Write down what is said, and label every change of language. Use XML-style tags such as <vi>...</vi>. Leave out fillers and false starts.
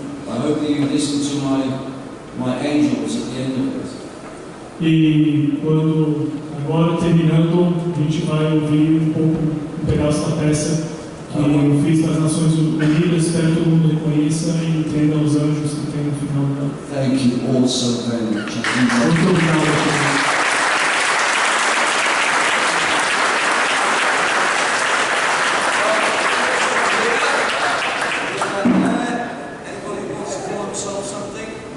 <en>I hope that you listen to my angels at the end of it.</en> <pt>E quando, agora terminando, a gente vai ouvir um pedaço da peça que eu fiz para as Nações Unidas. Espero que todo mundo reconheça e entenda os anjos que tem no final dela.</pt> <en>Thank you all so very much.</en> <pt>Muito obrigado.</pt> <en>Anybody wants to call himself something?</en>